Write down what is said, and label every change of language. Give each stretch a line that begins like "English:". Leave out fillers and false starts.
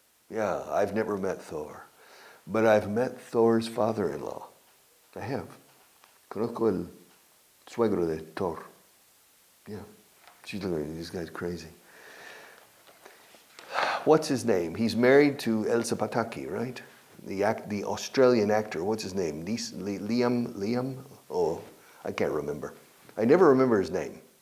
English: Yeah, I've never met Thor, but I've met Thor's father-in-law. I have.
Spanish: Conozco el suegro de Thor.
English: Yeah, she's looking at this guy's crazy. What's his name? He's married to Elsa Pataki, right? The Australian actor. What's his name? Liam? Oh, I can't remember. I never remember his name.